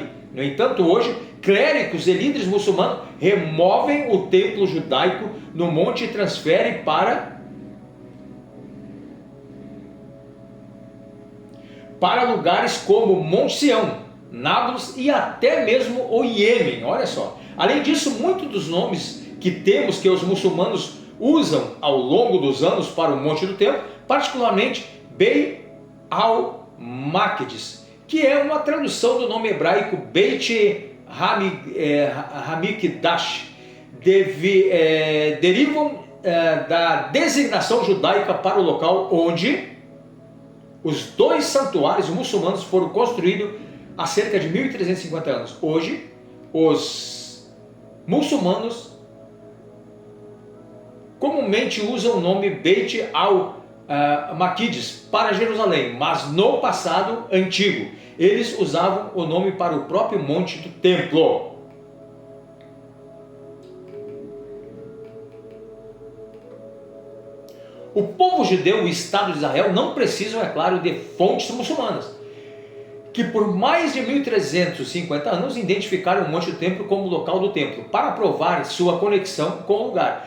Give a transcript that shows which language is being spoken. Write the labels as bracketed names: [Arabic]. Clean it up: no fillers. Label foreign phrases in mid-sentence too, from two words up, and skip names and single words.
[Portuguese] No entanto, hoje, clérigos e líderes muçulmanos removem o templo judaico no monte e transferem para lugares como Monte Sião, Nablus e até mesmo o Iêmen. Olha só. Além disso, muitos dos nomes que temos que os muçulmanos usam ao longo dos anos para o Monte do Templo, particularmente Beit al-Maqdis, que é uma tradução do nome hebraico Beit Hamikdash, derivam da designação judaica para o local onde os dois santuários muçulmanos foram construídos há cerca de 1350 anos. Hoje, os muçulmanos comumente usam o nome Beit al-Maqdis para Jerusalém, mas no passado antigo eles usavam o nome para o próprio monte do templo. O povo judeu e o Estado de Israel não precisam, é claro, de fontes muçulmanas, que por mais de 1350 anos identificaram o Monte do Templo como local do templo, para provar sua conexão com o lugar.